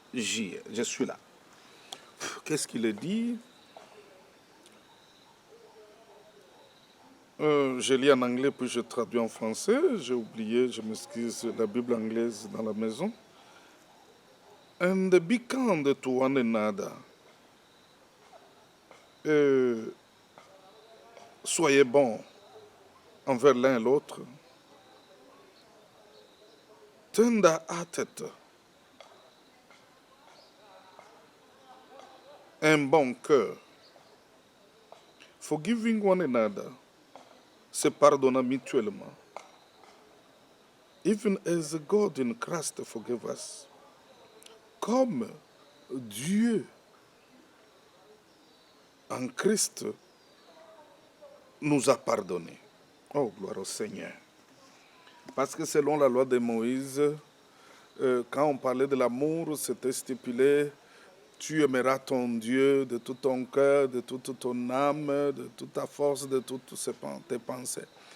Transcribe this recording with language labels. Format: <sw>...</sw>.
<fr>Je suis là. Qu'est-ce qu'il dit? Je lis en anglais puis je traduis en français. J'ai oublié, je m'excuse, la Bible anglaise dans la maison.</fr> <en>And be kind to one another.</en> <fr>Soyez bons envers l'un et l'autre.</fr> <en>Tender-hearted.</en> <fr>Un bon cœur.</fr> <en>Forgiving one another.</en> <fr>Se pardonnant mutuellement.</fr> <en>Even as God in Christ forgive us.</en> <fr>Comme Dieu en Christ nous a pardonné. Oh, gloire au Seigneur. Parce que selon la loi de Moïse, quand on parlait de l'amour, c'était stipulé, tu aimeras ton Dieu de tout ton cœur, de toute ton âme, de toute ta force, de toutes tes pensées.</fr>